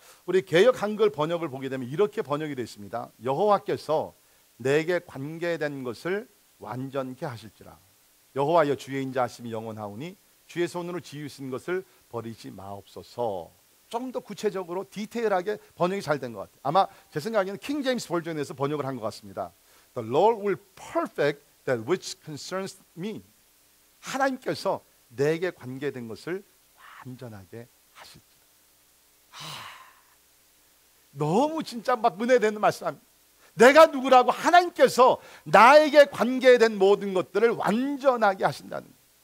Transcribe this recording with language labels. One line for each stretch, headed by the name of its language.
Korean: 우리 개역 한글 번역을 보게 되면 이렇게 번역이 되어 있습니다. 여호와께서 내게 관계된 것을 완전케 하실지라. 여호와여 주의 인자하심이 영원하오니 주의 손으로 지으신 것을 버리지 마옵소서. 좀 더 구체적으로 디테일하게 번역이 잘 된 것 같아요. 아마 제 생각에는 킹 제임스 버전에서 번역을 한 것 같습니다.
English: The Lord will perfect that which concerns me.
Korean: 하나님께서 내게 관계된 것을 완전하게 하실지라. 너무 진짜 막 은혜되는 말씀입니다. 내가 누구라고? 하나님께서 나에게 관계된 모든 것들을 완전하게 하신다는 거예요.